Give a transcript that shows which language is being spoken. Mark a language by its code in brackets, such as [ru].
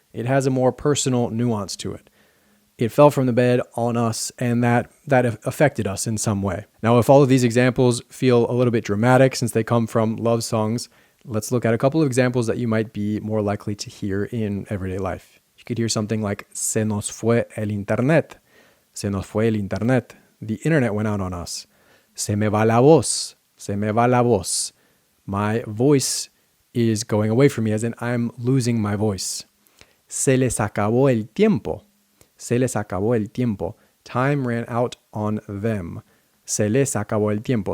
[en] It has a more personal nuance to it. It fell from the bed on us, and that affected us in some way. Now, if all of these examples feel a little bit dramatic since they come from love songs, let's look at a couple of examples that you might be more likely to hear in everyday life. You could hear something like [es] se nos fue el internet. Se nos fue el internet. [en] The internet went out on us. [es] Se me va la voz. Se me va la voz. [en] My voice is going away from me, as in I'm losing my voice. [es] Se les acabó el tiempo. Se les acabó el tiempo. [en] Time ran out on them. [es] Se les acabó el tiempo.